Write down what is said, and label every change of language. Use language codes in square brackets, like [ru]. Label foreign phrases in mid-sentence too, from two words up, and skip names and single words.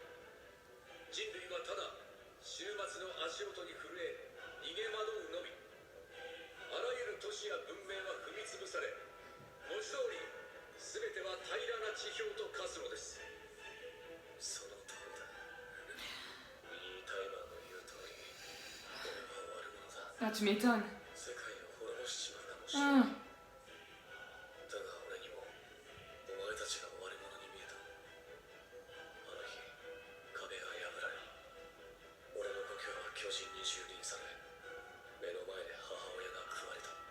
[ja] 人類はただ終末の足音に震え逃げ惑うのみ。あらゆる都市や文明は踏み潰され、文字通り全ては平らな地表と化すのです。その通りだ。いいタイマーの言う通り、俺は悪者だ。 [fr] Ah, tu m'étonnes. [ja] 世界を滅ぼしちまうかもしれない。 だが俺にもお前たちが悪者に見えた。あの日、壁が破られ、俺の故郷は巨人に蹂躙され、目の前で母親が食われた。